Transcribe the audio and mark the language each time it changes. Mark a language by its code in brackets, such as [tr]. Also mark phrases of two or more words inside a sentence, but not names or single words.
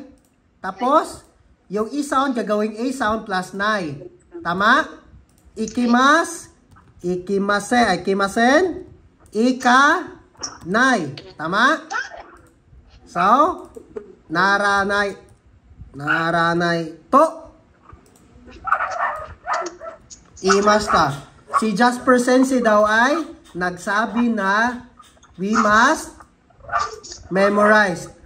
[tl] Tapos, yung [en] E sound, [tl] gagawing [en] A sound [tl] plus nay. Tama? [ja] Ikimas. Ikimasen. Ika. Nay. Tama? So, naranay. Naranay. To. Imasta. [tl] Si Jasper Sensei daw ay nagsabi na [en] we must memorize.